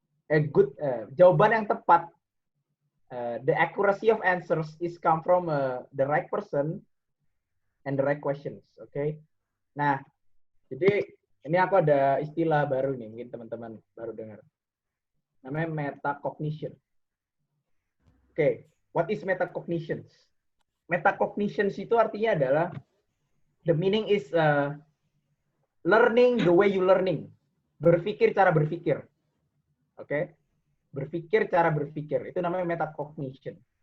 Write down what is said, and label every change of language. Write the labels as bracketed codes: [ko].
[en] A good [id] jawaban yang tepat, [en] the accuracy of answers is come from the right person and the right questions. Okay. [id] Nah, jadi ini aku ada istilah baru nih, mungkin teman-teman baru dengar. Namanya metacognition. [en] Okay, what is metacognition? Metacognition [id] itu artinya adalah [en] the meaning is learning the way you learning. [id] Berpikir cara berpikir. Oke? Berpikir cara berpikir. Itu namanya metacognition.